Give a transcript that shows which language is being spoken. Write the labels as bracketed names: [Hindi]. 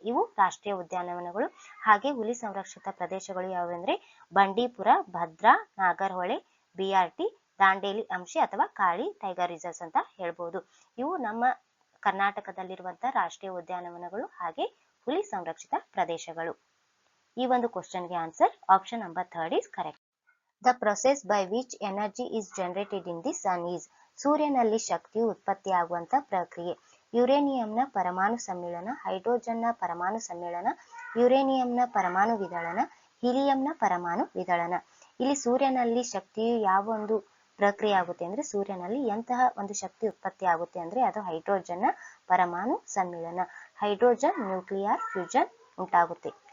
[Kannada] ಇವು ರಾಷ್ಟ್ರೀಯ ಉದ್ಯಾನವನಗಳು. ಹಾಗೆ ಹುಲಿ ಸಂರಕ್ಷಿತ ಪ್ರದೇಶಗಳು ಯಾವುವೆಂದ್ರೆ ಬಂಡೀಪುರ, ಭದ್ರಾ, ನಾಗರಹೊಳೆ, BRT, ದಾಂಡೇಲಿ ಅಂಶಿ ಅಥವಾ ಕಾಳಿ ಟೈಗರ್ ರಿಸರ್ವ್ಸ್ ಅಂತ ಹೇಳ್ಬೋದು. ಇವು ನಮ್ಮ ಕರ್ನಾಟಕದಲ್ಲಿರುವಂತಹ ರಾಷ್ಟ್ರೀಯ ಉದ್ಯಾನವನಗಳು ಹಾಗೆ ಹುಲಿ ಸಂರಕ್ಷಿತ ಪ್ರದೇಶಗಳು. ಈ ಒಂದು ಕ್ವಶನ್ಗೆ answer option number 3 [English] is correct. The process by which energy is generated in the sun is. [Kannada] ಸೂರ್ಯನಲ್ಲಿ ಶಕ್ತಿಯು ಉತ್ಪತ್ತಿಯಾಗುವಂತ ಪ್ರಕ್ರಿಯೆ. ಯುರೇನಿಯಂನ ಪರಮಾಣು ಸಮ್ಮಿಳನ, ಹೈಡ್ರೋಜನ್ನ ಪರಮಾಣು ಸಮ್ಮಿಳನ, ಯುರೇನಿಯಂನ ಪರಮಾಣು ವಿದಳನ, ಹೀಲಿಯಂನ ಪರಮಾಣು ವಿದಳನ. ಇಲ್ಲಿ ಸೂರ್ಯನಲ್ಲಿ ಶಕ್ತಿಯು ಯಾವ ಒಂದು ಪ್ರಕ್ರಿಯೆ ಆಗುತ್ತೆ ಅಂದ್ರೆ ಸೂರ್ಯನಲ್ಲಿ ಎಂತಹ ಒಂದು ಶಕ್ತಿ ಉತ್ಪತ್ತಿ ಆಗುತ್ತೆ ಅಂದ್ರೆ ಅದು ಹೈಡ್ರೋಜನ್ನ ಪರಮಾಣು ಸಮ್ಮಿಳನ, ಹೈಡ್ರೋಜನ್ ನ್ಯೂಕ್ಲಿಯರ್ ಫ್ಯೂಷನ್ ಉಂಟಾಗುತ್ತೆ.